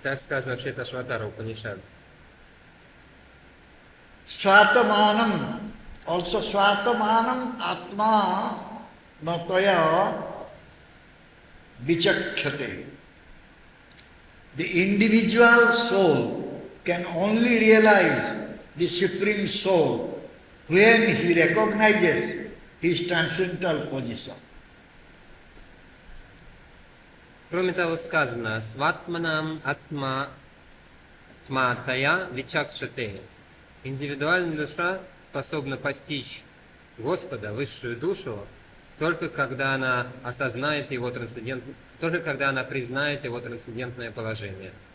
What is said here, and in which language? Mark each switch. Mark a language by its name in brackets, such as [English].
[Russian] так сказано в Шветашватара Упанишад. [Sanskrit] Swatamanam, also Swatamanam Atma Mataya Vichakshate. [English] The individual soul can only realize the Supreme Soul when he recognizes his transcendental position. [Russian] Кроме того, сказано [Sanskrit] «Сватманам атма тматая вичакшате». [Russian] Индивидуальная душа способна постичь Господа, высшую душу, только когда она осознает его только когда она признает его трансцендентное положение.